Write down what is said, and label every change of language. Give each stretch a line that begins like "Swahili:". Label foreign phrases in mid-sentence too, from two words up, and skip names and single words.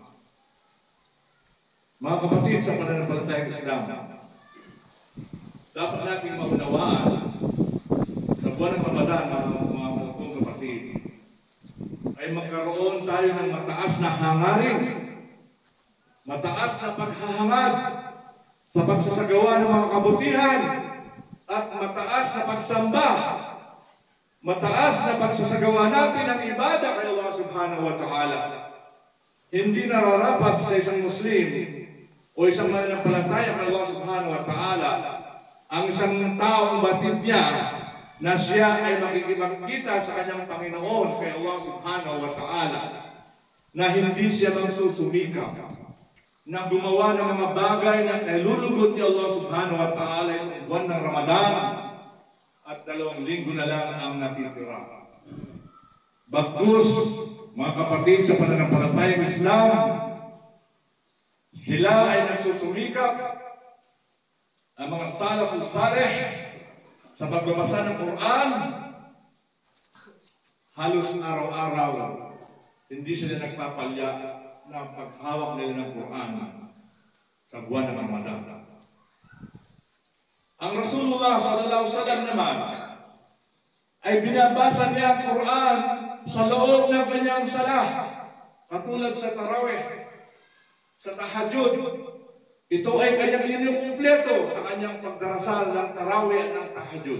Filipino: Mga kapatid sa pananampalatayang Islam, dapat natin maunawaan sa buwan ng Ramadan, mga kapatid, ay magkaroon tayo ng mataas na hangarin, mataas na paghahangad sa pagsasagawa ng mga kabutihan, at mataas na pagsamba, mataas na pagsasagawa natin ng ibada kay
Arabic: الله سبحانه وتعالى.
Filipino: Hindi nararapat sa isang Muslim o isang mananampalataya kay
Arabic: الله سبحانه وتعالى
Filipino: ang isang taong batid niya na siya ay makikipagkita sa kanyang Panginoon kay
Arabic: الله سبحانه وتعالى
Filipino: na hindi siya magsusumikap na gumawa ng mga bagay na kailulugot ni
Arabic: الله سبحانه وتعالى
Filipino: yung buwan ng Ramadan at 2 linggo na lang ang natitira. Bagkus, mga kapatid sa pananampalatayang Islam, sila ay nagsusumikap, ang mga
Arabic: السلف الصالح,
Filipino: sa pagbabasa ng Quran, halos araw-araw, hindi sila nagpapalya na paghawak nila ng Quran sa buwan ng Ramadan. Ang Rasulullah
Arabic: صلى الله عليه وسلم
Filipino: naman ay binabasa niya ang Quran sa loob ng kanyang salah, katulad sa tarawih. sa tahajjud. Ito ay kanyang inukumpleto sa kanyang pagdarasal ng tarawih at ng tahajjud.